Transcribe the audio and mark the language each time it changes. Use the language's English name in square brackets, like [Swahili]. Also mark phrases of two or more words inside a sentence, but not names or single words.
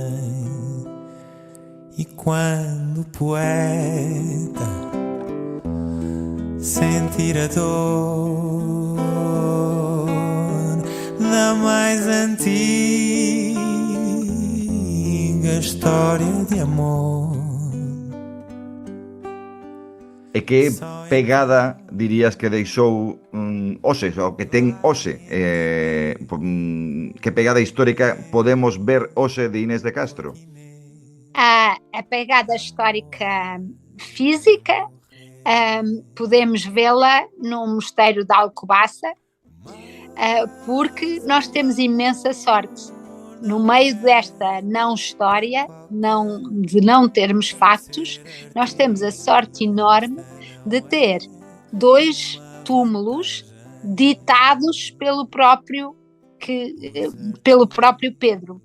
[Portuguese] E quando o poeta sentir a dor da mais antiga história de amor. [Galician] E que pegada dirías que deixou hoxe, o que ten hoxe? Que pegada histórica podemos ver hoxe de Inés de Castro? [Portuguese] A pegada histórica física, podemos vê-la no Mosteiro de Alcobaça, porque nós temos imensa sorte. No meio desta não história, de não termos factos, nós temos a sorte enorme de ter 2 túmulos ditados pelo próprio Pedro.